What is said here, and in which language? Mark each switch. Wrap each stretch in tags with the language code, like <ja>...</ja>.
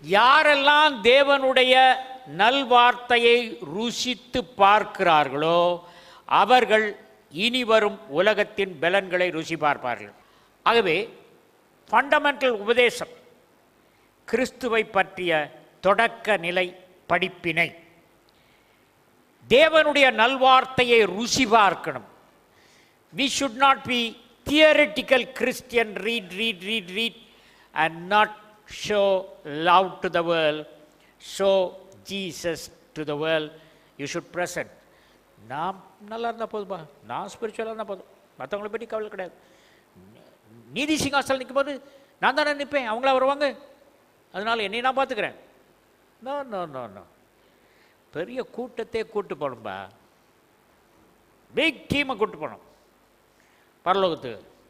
<ta>யாரெல்லாம் தேவனுடைய நல்வார்த்தையை ருசித்து பார்க்கிறார்களோ அவர்கள் இனிவரும் உலகத்தின் பலன்களை ருசி பார்ப்பார்கள். ஆகவே ஃபண்டமெண்டல் உபதேசம், கிறிஸ்துவை பற்றிய தொடக்க நிலை படிப்பினை, தேவனுடைய நல்வார்த்தையை ருசி பார்க்கணும்.</ta> <en>We should not be theoretical Christian, read and not show love to the world, show Jesus to the world. You should present.</en> <ta>நான் நல்லா இருந்தால் போதும்பா, நான் ஸ்பிரிச்சுவலாக இருந்தால் போதும், மற்றவங்களை பற்றி கவலை கிடையாது. நீதி சிங்காசனம் நிற்கும் போது நான் தானே நிற்பேன், அவங்களா வருவாங்க, அதனால் என்னை நான் பார்த்துக்கிறேன். நோ நோ நோ நோ பெரிய கூட்டத்தையே கூட்டு போகணும்பா, பிக் டீமை கூட்டு போகணும் பரலோகத்துக்கு.</ta>